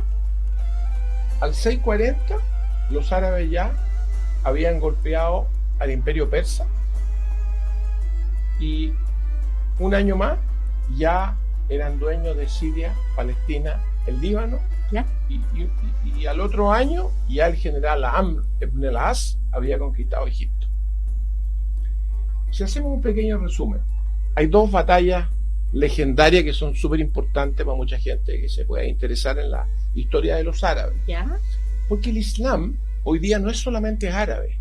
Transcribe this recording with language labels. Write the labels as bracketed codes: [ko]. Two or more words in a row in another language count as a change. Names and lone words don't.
[es] Al 640, los árabes ya habían golpeado al imperio persa y un año más ya eran dueños de Siria, Palestina, el Líbano. ¿Ya? Y al otro año ya el general Amr ibn al-As había conquistado Egipto. Si hacemos un pequeño resumen, hay dos batallas legendarias que son súper importantes para mucha gente que se pueda interesar en la historia de los árabes. ¿Ya? Porque el Islam hoy día no es solamente árabe.